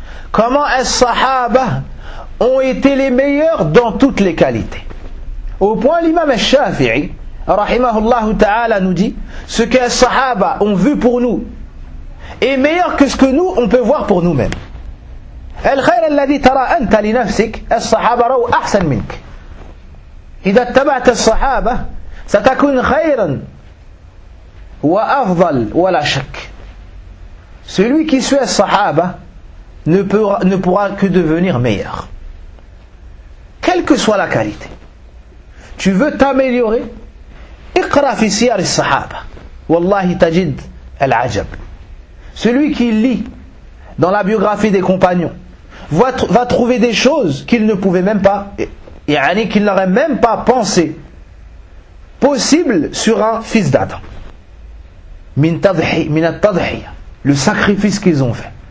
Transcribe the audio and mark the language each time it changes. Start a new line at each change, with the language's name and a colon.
French: Comment les sahaba ont été les meilleurs dans toutes les qualités. Au point, l'imam al-Shafi'i, rahimahullah ta'ala, nous dit, ce que les sahaba ont vu pour nous est meilleur que ce que nous, on peut voir pour nous-mêmes.
Arabic: الخير الذي ترى أنت لنفسك الصحابة رأوا أحسن منك إذا اتبعت الصحابة ستكون خيرا وأفضل ولا شك.
French: Celui qui suit les sahaba ne pourra que devenir meilleur, quelle que soit la qualité. Tu veux t'améliorer,
Arabic: اقرأ في سيار الصحابة والله تجد العجب.
French: Celui qui lit dans la biographie des compagnons va trouver des choses qu'il ne pouvait même pas, yani qu'il n'aurait même pas pensé possible sur un fils d'Adam.
Arabic: Min at-tadhiya,
French: le sacrifice qu'ils ont fait.